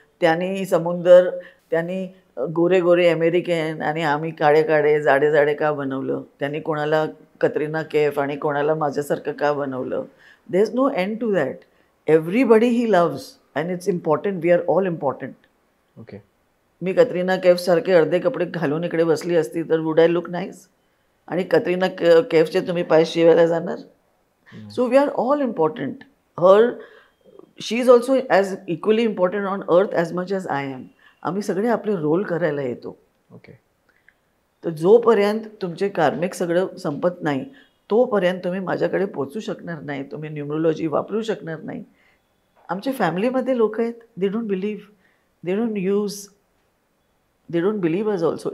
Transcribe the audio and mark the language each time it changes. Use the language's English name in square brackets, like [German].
[Marathi] त्यांनी समुंदर, त्यांनी गोरे गोरे अमेरिकन आणि आम्ही काळे काळे जाडे जाडे का बनवलं, त्यांनी कोणाला कतरिना कैफ आणि कोणाला माझ्यासारखं का बनवलं. [English] There is no end to that. Everybody he loves and it's important. We are all important. Okay. [Marathi] मी कतरिना कैफसारखे अर्धे कपडे घालून इकडे बसली असती तर [English] Would I look nice? [Marathi] आणि कतरिना कैफचे तुम्ही पाय शिवायला जाणार? [English] So we are all important. Her she is also as equally important on earth as much as I am. [Marathi] आम्ही सगळे आपले रोल करायला येतो. [English] Okay. [Marathi] तर जोपर्यंत तुमचे कार्मिक सगळं संपत नाही तोपर्यंत तुम्ही माझ्याकडे पोचू शकणार नाही, तुम्ही न्यूमरोलॉजी वापरू शकणार नाही. आमच्या फॅमिलीमध्ये लोक आहेत, [English] They don't believe, they don't use, they don't believe us also.